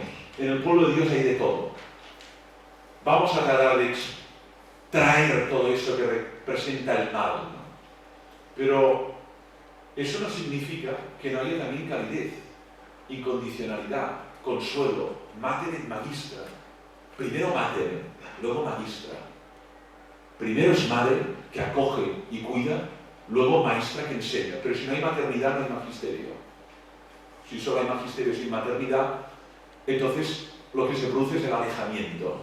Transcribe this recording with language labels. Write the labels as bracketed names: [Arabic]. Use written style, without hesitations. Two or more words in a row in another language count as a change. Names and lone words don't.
[Spanish] En el pueblo de Dios hay de todo. Vamos a tratar de extraer todo eso que representa el mal, ¿no? Pero eso no significa que no haya también calidez, incondicionalidad, consuelo, [Latin] mater et magistra. [Spanish] Primero mater, luego magistra. Primero es madre, que acoge y cuida, luego maestra, que enseña. Pero si no hay maternidad, no hay magisterio. Si solo hay magisterio sin maternidad, entonces lo que se produce es el alejamiento.